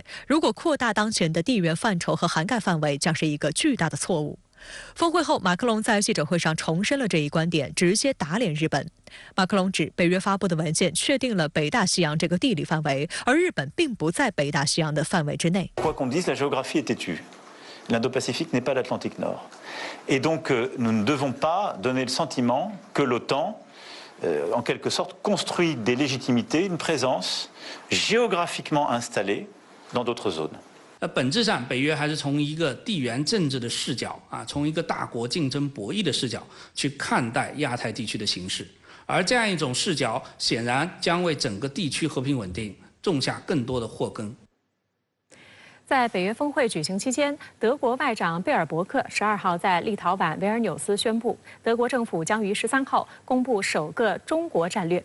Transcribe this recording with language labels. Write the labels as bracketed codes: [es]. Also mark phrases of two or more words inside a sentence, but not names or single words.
[zh] 如果扩大当前的地缘范畴和涵盖范围，将是一个巨大的错误。峰会后，马克龙在记者会上重申了这一观点，直接打脸日本。马克龙指，北约发布的文件确定了北大西洋这个地理范围，而日本并不在北大西洋的范围之内。 [fr] Quoi qu'on dise, la géographie est têtue. L'Indo-Pacifique n'est pas l'Atlantique Nord. Et donc, nous ne devons pas donner le sentiment que l'OTAN,en quelque sorte, construit des légitimités, une présence géographiquement installée dans d'autres zones. [zh] 本质上，北约还是从一个地缘政治的视角从一个大国竞争博弈的视角去看待亚太地区的形势，而这样一种视角显然将为整个地区和平稳定种下更多的祸根。在北约峰会举行期间，德国外长贝尔伯克12号在立陶宛维尔纽斯宣布，德国政府将于13号公布首个中国战略。